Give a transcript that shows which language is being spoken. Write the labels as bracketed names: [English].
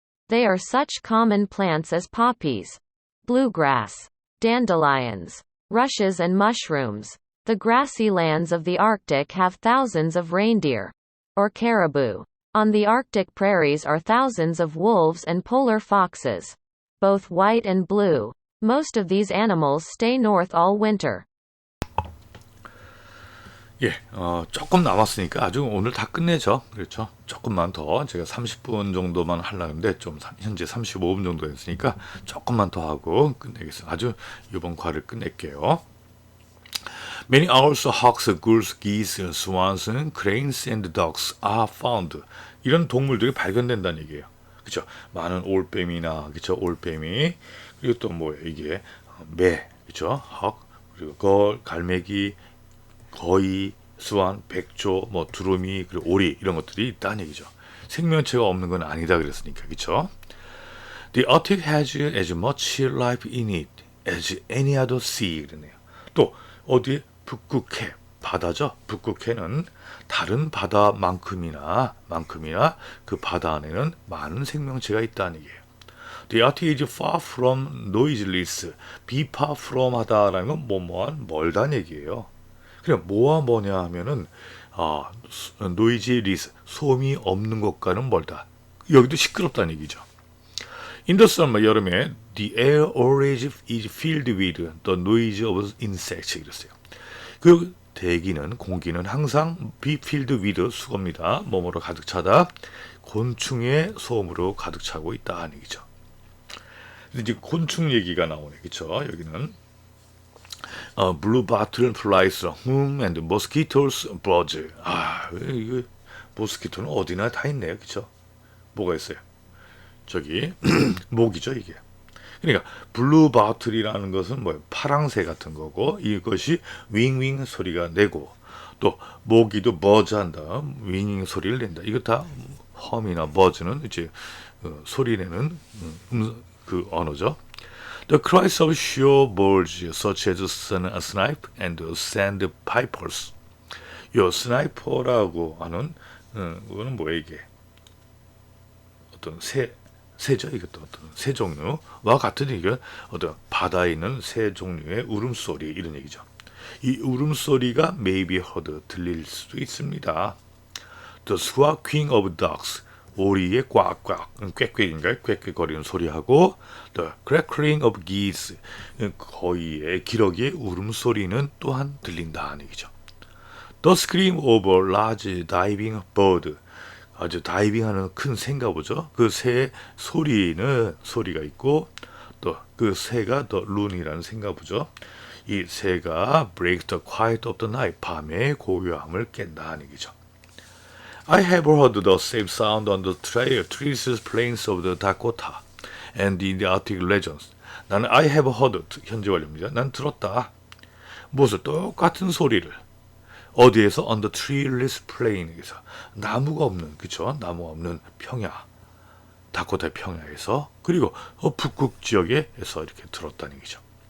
[English] They are such common plants as poppies, bluegrass, dandelions, rushes and mushrooms. The grassy lands of the Arctic have thousands of reindeer, or caribou. On the Arctic prairies are thousands of wolves and polar foxes, both white and blue. Most of these animals stay north all winter. [Korean] 예, 조금 남았으니까 아주 오늘 다 끝내죠. 그렇죠. 조금만 더 제가 30분 정도만 하려는데 좀 현재 35분 정도 됐으니까 조금만 더 하고 끝내겠습니다. 아주 이번 과를 끝낼게요. [English] Many owls, hawks, gulls, geese, swans, cranes, and ducks are found. [Korean] 이런 동물들이 발견된다는 얘기예요. 그렇죠. 많은 올빼미나 그렇죠. 올빼미 그리고 또 뭐 이게 매 그렇죠. hawk 그리고 걸, 갈매기 거의, 수완, 백조, 뭐 두루미, 그리고 오리 이런 것들이 있다는 얘기죠. 생명체가 없는 건 아니다 그랬으니까 그렇죠. [English] The Arctic has as much life in it as any other sea [Korean] 그러네요. 또 어디에 북극해 바다죠. 북극해는 다른 바다만큼이나 그 바다 안에는 많은 생명체가 있다는 얘기예요. [English] The Arctic is far from noiseless. Be far from [Korean] 하다라는 건 뭐뭐한 멀다는 얘기예요. 그냥 뭐와 뭐냐 하면은 noiseless 소음이 없는 것과는 멀다. 여기도 시끄럽다는 얘기죠. [English] In the summer [Korean] 여름에 [English] the air always is filled with the noise of insects [Korean] 이랬어요. 그 대기는 공기는 항상 be filled with 수거입니다. 뭐뭐로 가득 차다. 곤충의 소음으로 가득 차고 있다 하는 얘기죠. 이제 곤충 얘기가 나오네. 그렇죠? 여기는 [English] blue bottle flies home and mosquitoes buzz. [Korean] 이거 모스키토는 어디나 다 있네요. 그렇죠? 뭐가 있어요? 저기 모기죠, 이게. 그러니까 블루 바틀이라는 것은 뭐 파랑새 같은 거고 이것이 윙윙 소리가 내고 또 모기도 버즈한다. 윙윙 소리를 낸다. 이거 다 험이나 버즈는 이제 소리 내는 그 언어죠. [English] The cries of shore birds such as snipe and sandpipers. [Korean] 요 스나이퍼라고 하는 그거는 뭐예요 이게? 어떤 새죠. 이것도 어떤 새 종류와 같은 얘기가 어떤 바다에 있는 새 종류의 울음소리 이런 얘기죠. 이 울음소리가 [English] may be heard [Korean] 들릴 수도 있습니다. [English] The squawking of ducks [Korean] 오리의 꽉꽉 꽥꽥인가요? 꽥꽥거리는 소리하고 [English] the crackling of geese [Korean] 거위의 기러기의 울음소리는 또한 들린다는 얘기죠. [English] The scream of a large diving bird [Korean] 아주 다이빙하는 큰 새인가 보죠. 그 새의 소리가 있고 또 그 새가 the loon이라는 새인가 보죠. 이 새가 [English] break the quiet of the night [Korean] 밤의 고요함을 깬다는 얘기죠. [English] I have heard the same sound on the treeless plains of the Dakota and in the Arctic regions. [Korean] 나는 [English] I have heard [Korean] 현재 완료입니다. 난 들었다. 무엇을 똑같은 소리를 어디에서 [English] on the treeless plain에서 [Korean] 나무가 없는 그쵸 나무가 없는 평야 다코타 평야에서 그리고 북극 지역에서 이렇게 들었다는 얘기죠.